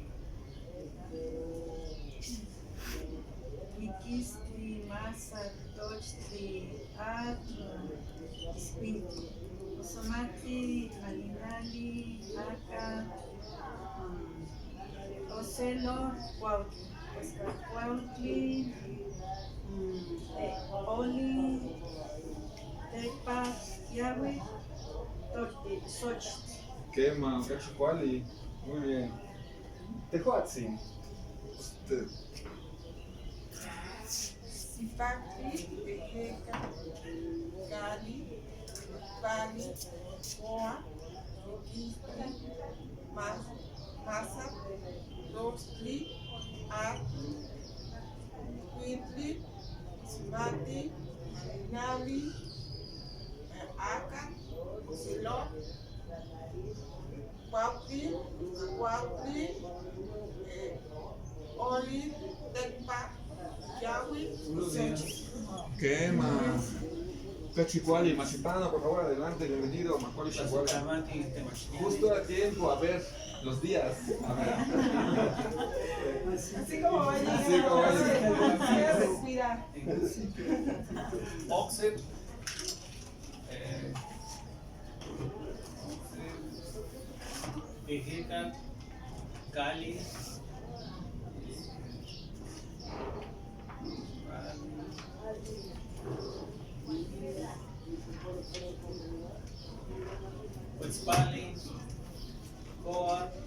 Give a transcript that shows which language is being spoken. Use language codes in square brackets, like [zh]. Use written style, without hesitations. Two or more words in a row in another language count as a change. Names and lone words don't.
[nah] Iquistli, Masa, Tochtli, Atl, Isquintli, Osomati, Malinali, Aca, Ocelo, Cuautli, Cuautli, Oli, Tekpak, Yahweh, Xochitl. Quema, Cachicoali. [es] Muy bien. [nah] Tehuatzin. [es] Usted. [nah] Zipacli, Ejeca, Cali, Pali, Coa, Iquistli, Masa, Tochtli, Atl, Quintli, Ismati, Malinali, Aca, Ocelot, Cuautli, Oli, Tekpak, Yahweh, Xochitl. Quema. Cachicoali, Machipano, [es] por favor, adelante, bienvenido. Macaulay Chihuahua. Justo a tiempo, a ver, los días. A ver. Así como va a llegar. Así como va a Voy a respirar. [nah] Oxet, Ejeca, Cali, Huitzpali, Coa,